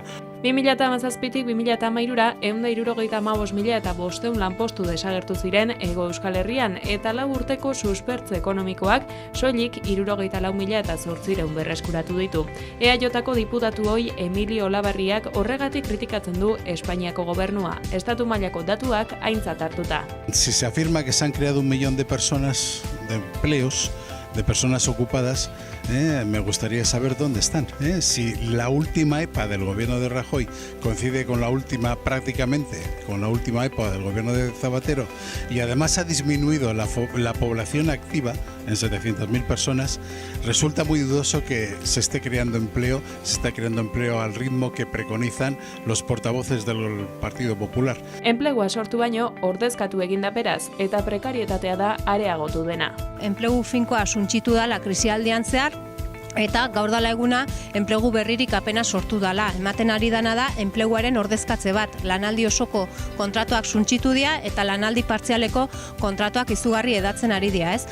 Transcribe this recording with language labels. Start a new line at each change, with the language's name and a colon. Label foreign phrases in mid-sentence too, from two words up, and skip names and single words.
Basque: 2017tik 2013ra 165.000 eta 500 lanpostu desagertu ziren Hego Euskal Herrian eta 4 urteko suspertze ekonomikoak soilik 64.000 eta 800 berreskuratu ditu. EAJko diputatu ohi Emilio Olabarriak horregatik kritikatzen du Espainiako gobernua, estatu mailako datuak aintzat hartuta.
Spanish: Si se afirma que se han creado 1 millón de personas, de empleos, de personas ocupadas, me gustaría saber dónde están. Si la última EPA del gobierno de Rajoy coincide con la última, prácticamente, con la última EPA del gobierno de Zapatero, y además ha disminuido la población activa en 700.000 personas, resulta muy dudoso que se esté creando empleo, al ritmo que preconizan los portavoces del Partido Popular.
Basque: Enplegua sortu baino ordezkatu eginda beraz eta prekarietatea da areagotu dena. Enplegu finkoa suntsitu dela krisialdian zehar, eta gaur dela eguna enplegu berririk apena sortu dela. Ematen ari dana da enpleguaren ordezkatze bat. Lanaldi osoko kontratuak suntsitu dira eta lanaldi partzialeko kontratuak izugarri edatzen ari dira, ez?